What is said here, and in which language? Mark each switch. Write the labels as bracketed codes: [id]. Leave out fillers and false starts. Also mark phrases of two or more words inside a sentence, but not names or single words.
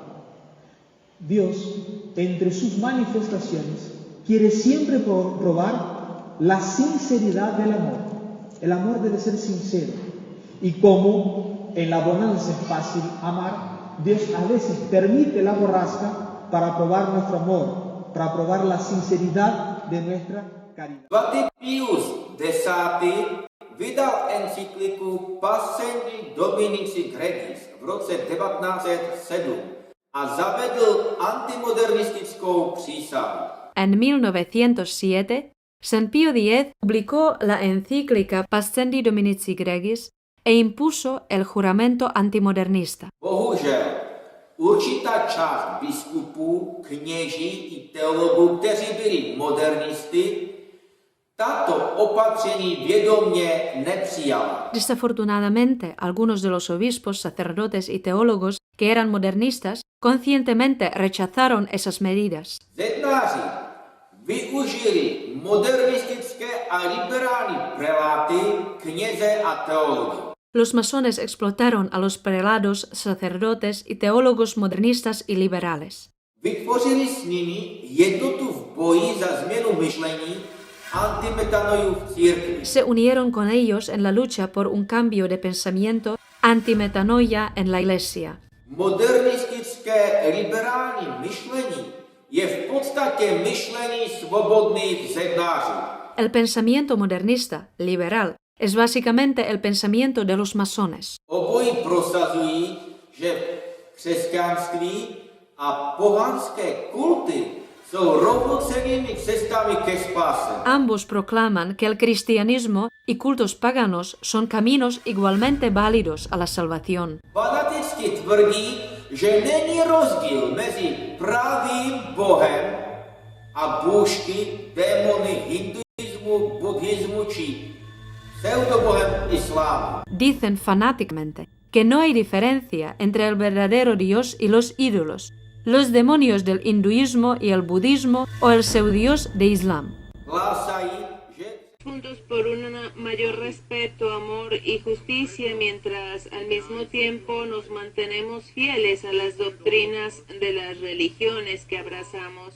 [es] Dios, entre sus manifestaciones, quiere siempre probar la sinceridad del amor. El amor debe ser sincero. Y como en la bonanza es fácil amar, Dios a veces permite la borrasca para probar nuestro amor, para probar la sinceridad de nuestra caridad. [cs] Svatý Pius X. vydal encykliku Pascendi Dominici Gregis v roce 1907 a zavedl antimodernistickou přísahu. [es] En 1907, San Pío X publicó la encíclica Pascendi Dominici Gregis e impuso el juramento antimodernista. [cs] Bohužel, určitá část biskupů, kněží i teologů, kteří byli modernisty, tato opatření vědomě nepřijala. [es] Desafortunadamente, algunos de los obispos, sacerdotes y teólogos que eran modernistas conscientemente rechazaron esas medidas. [cs] Zednáři využili modernistické a liberální preláty, kněze a teology. [es] Los masones explotaron a los prelados, sacerdotes y teólogos modernistas y liberales. [cs] Vytvořili s nimi jednotu v boji za změnu myšlení antimetanojů v církvi. [es] Se unieron con ellos en la lucha por un cambio de pensamiento antimetanoia en la Iglesia. [cs] Modernistické liberální myšlení je v podstatě myšlení svobodných zednářů. [es] El pensamiento modernista, liberal, es básicamente el pensamiento de los masones. [cs] Obojí prosazují, že křesťanství a pohanské kulty jsou rovnocennými cestami ke spáse. [es] Ambos proclaman que el cristianismo y cultos paganos son caminos igualmente válidos a la salvación. [cs] Fanaticky tvrdí, že není rozdíl mezi pravým Bohem a bůžky, démony hinduismu, buddhismu či pseudobohem islámu. [es] Dicen fanáticamente que no hay diferencia entre el verdadero Dios y los ídolos, los demonios del hinduismo y el budismo o el pseudios de Islam. Juntos por un mayor respeto, amor y justicia, mientras al mismo tiempo nos mantenemos fieles a las doctrinas de las religiones que abrazamos.